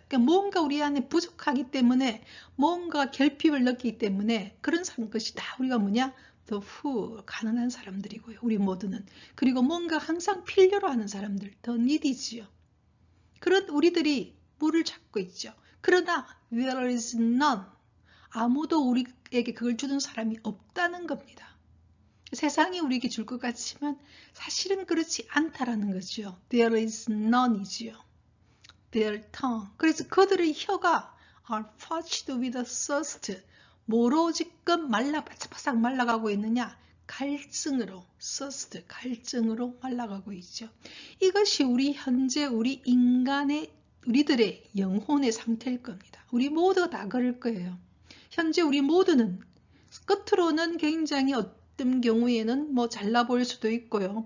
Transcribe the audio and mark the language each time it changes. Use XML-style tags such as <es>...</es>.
<ko>그러니까 뭔가 우리 안에 부족하기 때문에, 뭔가 결핍을 느끼기 때문에 그런 것이 다 우리가 뭐냐?</ko> <en>The poor,</en> <ko>가난한 사람들이고요. 우리 모두는. 그리고 뭔가 항상 필요로 하는 사람들,</ko> <en>the needy</en> <ko>지요. 그런 우리들이 물을 찾고 있죠. 그러나</ko> <en>there is none.</en> <ko>아무도 우리에게 그걸 주는 사람이 없다는 겁니다. 세상이 우리에게 줄 것 같지만 사실은 그렇지 않다라는 거죠.</ko> <en>There is none이지요. Their tongue.</en> <ko>그래서 그들의 혀가</ko> <en>are parched with thirst.</en> <ko>뭐로 지금 바싹바싹 말라가고 있느냐? 갈증으로, thirst, 갈증으로 말라가고 있죠. 이것이 우리 현재 우리 우리들의 영혼의 상태일 겁니다. 우리 모두가 다 그럴 거예요. 현재 우리 모두는 겉으로는 굉장히 어떤 경우에는 뭐 잘나 보일 수도 있고요.</ko>